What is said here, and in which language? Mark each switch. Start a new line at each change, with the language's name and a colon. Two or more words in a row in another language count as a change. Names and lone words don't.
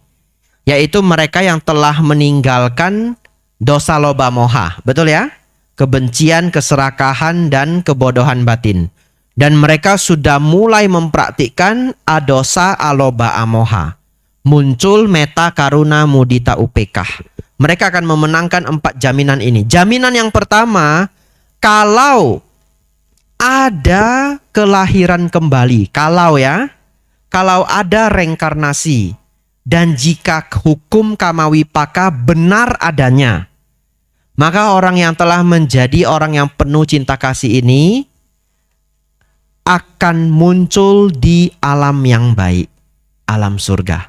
Indonesian: Yaitu mereka yang telah meninggalkan
Pali: dosa loba moha.
Indonesian: Betul ya? Kebencian, keserakahan, dan kebodohan batin. Dan mereka sudah mulai mempraktikkan
Pali: adosa aloba amoha.
Indonesian: Muncul
Pali: metta karuna mudita upekah.
Indonesian: Mereka akan memenangkan 4 jaminan ini. Jaminan yang pertama, kalau ada kelahiran kembali. Kalau ada reinkarnasi. Dan jika hukum kamawipaka benar adanya, maka orang yang telah menjadi orang yang penuh cinta kasih ini akan muncul di alam yang baik, alam surga.